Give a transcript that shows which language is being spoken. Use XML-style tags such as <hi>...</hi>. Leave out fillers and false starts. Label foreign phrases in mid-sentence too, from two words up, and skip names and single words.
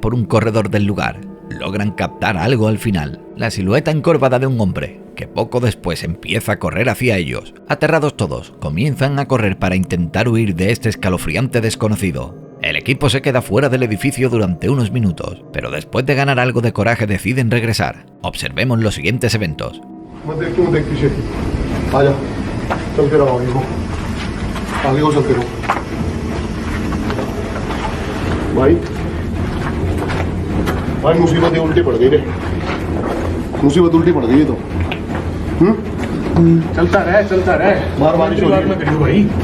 <es>por un corredor del lugar, logran captar algo al final, la silueta encorvada de un hombre, que poco después empieza a correr hacia ellos. Aterrados todos, comienzan a correr para intentar huir de este escalofriante desconocido. El equipo se queda fuera del edificio durante unos minutos, pero después de ganar algo de coraje deciden regresar. Observemos los siguientes eventos.</es> <hi>भाई मुसीबत उल्टी पड़ गई रे, मुसीबत उल्टी पड़ गई तो चलता रहे बार बारिश हो रही है भाई।</hi>